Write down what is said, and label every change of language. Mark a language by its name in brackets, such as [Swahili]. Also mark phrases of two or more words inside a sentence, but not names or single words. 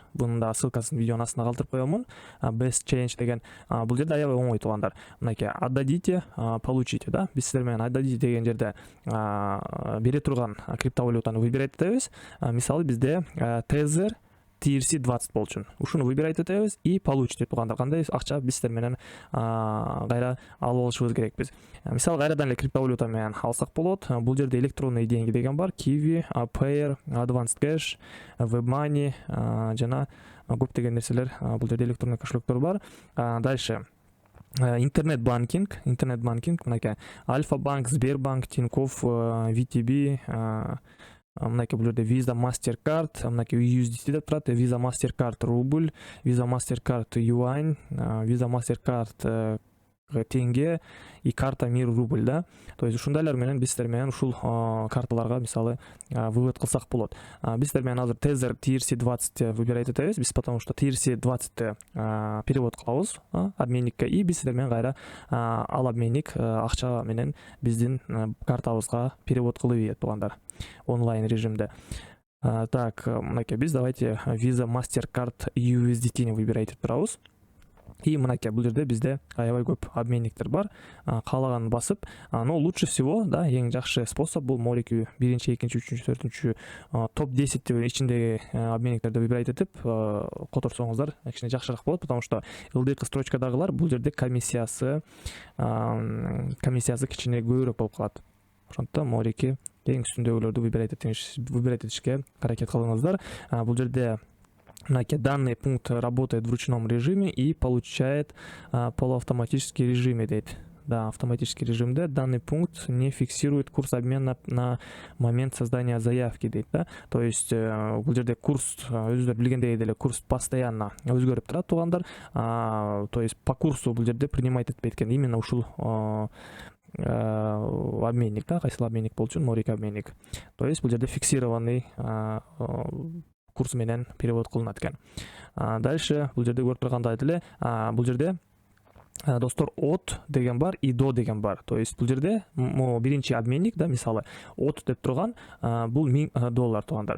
[Kyrgyz] Bunun да ссылкасын видеонун астына калтырып коёмун. Best Change деген бул жерде аябай оңой туугандар. Мынакей [Russian] отдадите, получите, да. [Kyrgyz] Биз сиздер менен отдадите деген жерде бере турган криптовалютаны выбирать этебиз. Мисалы бизде Tether TRC20 болчу. Ушуну выбирать этебиз [Russian] и получите [Kyrgyz] туугандар. Кандай акча биз сиздер менен кайра алып алышыбыз керекпиз. Мисалы кайрадан эле криптовалюта менен алсак болот. Бул жерде [Russian] электронный деньги [Kyrgyz] деген бар. Kiwi, Payer, Advanced Cash, WebMoney жана көптөгөн нерселер бул жерде электронный кошелектор бар. Дальше интернет-банкинг, мынакей Альфа-банк, Сбербанк, Тинькофф, VTB, мынакей бул жерде Visa, MasterCard, мынакей USDT деп турат. Visa, [Russian] MasterCard рубль, Visa, MasterCard юань, Visa, MasterCard тенге и карта мир рубль, да. То есть [Kyrgyz] ушундайлар менен биз сиздер менен ушул карталарга мисалы вывод кылсак болот. Биз сиздер менен азыр Tether TRC20 выбирать этебиз. Биз [Russian] потому что [Kyrgyz] TRC20 перевод кылабыз обменникке, и биз сиздер менен кайра ал обменник акча менен биздин картабызга перевод кылып ийет туугандар онлайн режимде. Так, мынакей биз давайте Visa, MasterCard USDT-ни выбирать этип турабыз. И мынакей бул жерде бизде аябай көп обменниктер бар. Каалаганын басып, [Russian] но лучше всего, [Kyrgyz] да, эң жакшы способ бул Морики 1-2, 3, 4 топ 10 ичиндеги обменниктерди выбирать этип которсоңуздар кичине жакшыраак болот, [Russian] потому что [Kyrgyz] ылдыйкы строчкадагылар бул жерде комиссиясы кичине көбүрөөк болуп калат. Ошондуктан Морики эң үстүндөгүлөрдү выбирать этишке аракет кылыңыздар. [Russian] Бул жерде данный пункт работает в ручном режиме и получает полуавтоматический режиме дейт. Да, автоматический режимде данный пункт не фиксирует курс обмена на момент создания заявки дейт, да. То есть [Kyrgyz] бул жерде курс өзүңөр билгендей эле курс постоянно өзгөрүп турат туугандар. [Russian] То есть по курсу [Kyrgyz] бул жерде принимать этпейт экен. Именно ушул обменник, да, кайсыл обменник болчу, Морики обменник. [Russian] То есть [Kyrgyz] бул жерде [Russian] фиксированный курс [Kyrgyz] менен перевод кылынат экен. Дальше бул жерде көрүп тургандай эле бул жерде достор от деген бар и до деген бар. [Russian] То есть [Kyrgyz] бул жерде биринчи обменник, да, мисалы от деп турган бул $1000 туугандар.